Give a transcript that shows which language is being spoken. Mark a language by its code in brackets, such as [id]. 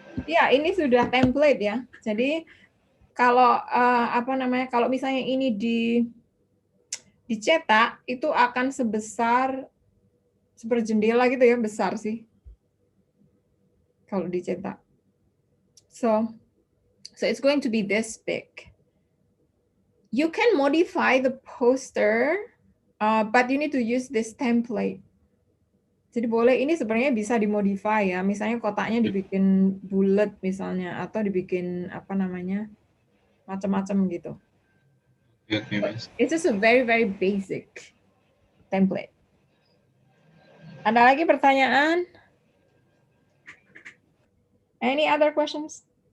[id] Ya, ini sudah template ya. Jadi kalau apa namanya? Kalau misalnya ini dicetak itu akan sebesar seperti jendela gitu ya, besar sih. Kalau dicetak. [en] So it's going to be this big. You can modify the poster, but you need to use this template. [id] Jadi boleh, ini sebenarnya bisa dimodify ya. Misalnya kotaknya dibikin bulat misalnya, atau dibikin apa namanya, macam-macam gitu. Oke, Miss. [en] It's just a very, very basic template. [id] Ada lagi pertanyaan? [en] Any other questions?